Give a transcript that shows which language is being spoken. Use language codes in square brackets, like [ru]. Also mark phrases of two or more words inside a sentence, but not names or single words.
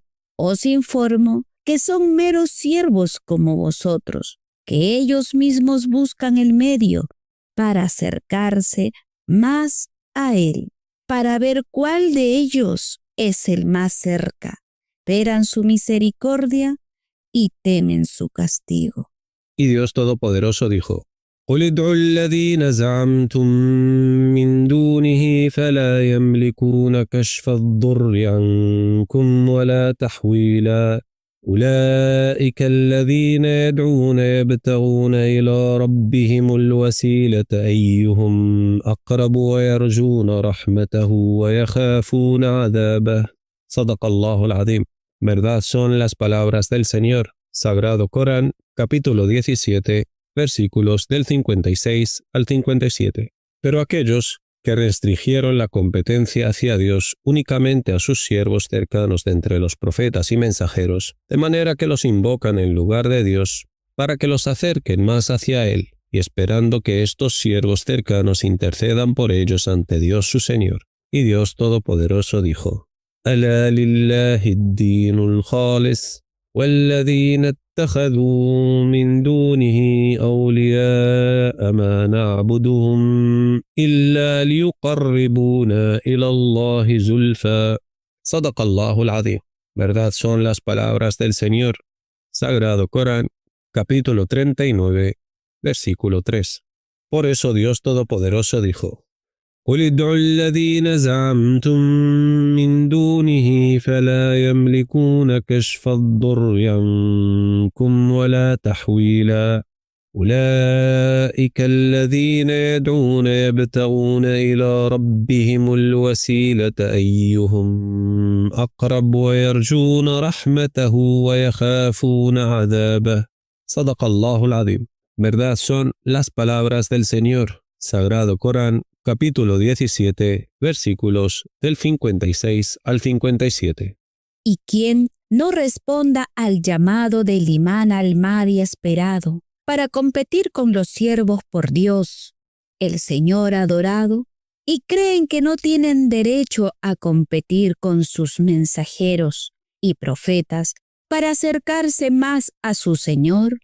[es] Os informo que son meros siervos como vosotros, que ellos mismos buscan el medio para acercarse más a Él, para ver cuál de ellos es el más cerca. Esperan su misericordia y temen su castigo. Y Dios Todopoderoso dijo: [ar] قل ادعوا الذين زعمتم من دونه فلا يملكون كشف الضر عنكم ولا تحويلا أولئك الذين يدعون يبتغون إلى ربهم الوسيلة أيهم أقرب ويرجون رحمته ويخافون عذابه. صدق الله العظيم. [es] Verdad son las palabras del Señor. Sagrado Corán, capítulo 17, versículos del 56 al 57. Pero aquellos que restringieron la competencia hacia Dios únicamente a sus siervos cercanos de entre los profetas y mensajeros, de manera que los invocan en lugar de Dios, para que los acerquen más hacia Él, y esperando que estos siervos cercanos intercedan por ellos ante Dios su Señor. Y Dios Todopoderoso dijo: [ar] ألا لله الدين الخالص والذين اتخذوا من دونه أولياء ما نعبدهم إلا ليقربونا إلى الله زلفى. صدق الله العظيم. [es] Verdad son las palabras del Señor. Sagrado Corán, capítulo 39, versículo 3. Por eso Dios Todopoderoso dijo: [ar] قل ادعوا الذين زعمتم من دونه فلا يملكون كشف الضر عنكم ولا تحويلا أولئك الذين يدعون يبتغون إلى ربهم الوسيلة أيهم أقرب ويرجون رحمته ويخافون عذابه. صدق الله العظيم. [es] Verdad son las palabras del Señor. Sagrado Corán, capítulo 17, versículos del 56 al 57. ¿Y quién no responda al llamado del imán al Mahdi esperado para competir con los siervos por Dios, el Señor adorado, y creen que no tienen derecho a competir con sus mensajeros y profetas para acercarse más a su Señor?